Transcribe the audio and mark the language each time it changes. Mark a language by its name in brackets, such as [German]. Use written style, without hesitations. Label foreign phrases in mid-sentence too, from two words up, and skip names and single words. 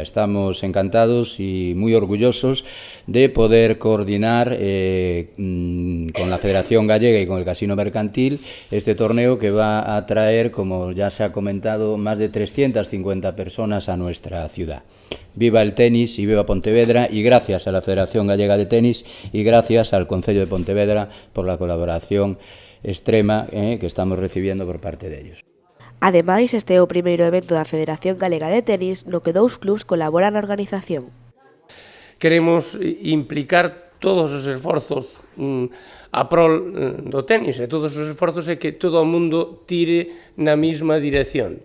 [Spanish] Estamos encantados y muy orgullosos de poder coordinar con la Federación Gallega y con el Casino Mercantil este torneo que va a traer, como ya se ha comentado, más de 350 personas a nuestra ciudad. Viva el tenis y viva Pontevedra, y gracias a la Federación Gallega de Tenis y gracias al Concello de Pontevedra por la colaboración extrema que estamos recibiendo por parte de ellos. [Galician] Ademais, este é o primeiro evento da Federación Galega de Tenis no que dous clubs colaboran na organización. Queremos implicar todos os esforzos a prol do tenis, e todos os esforzos é que todo o mundo tire na mesma dirección.